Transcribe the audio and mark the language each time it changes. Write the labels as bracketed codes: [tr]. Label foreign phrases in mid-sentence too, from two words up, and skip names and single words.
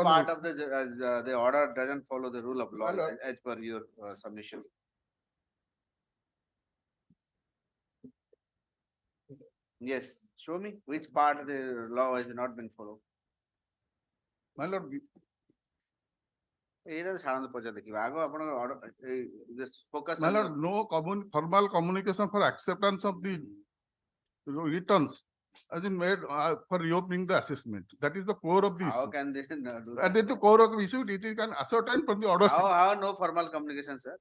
[en] part of the order doesn't follow the rule of law My lord. as per your submission? Yes, show me which part of the law has not been followed. My lord, [or] ଏଇଟା ତ ଛାଡ଼ନ୍ତୁ ପଚାର ଦେଖିବା ଆଗ ଆପଣଙ୍କ [en] order focus my on lord, no formal communication for acceptance of the returns has been made for reopening the assessment. That is the core of the how issue. can they do And that, at the sir? core of the issue, it is can ascertain from the order. How no formal communication, sir?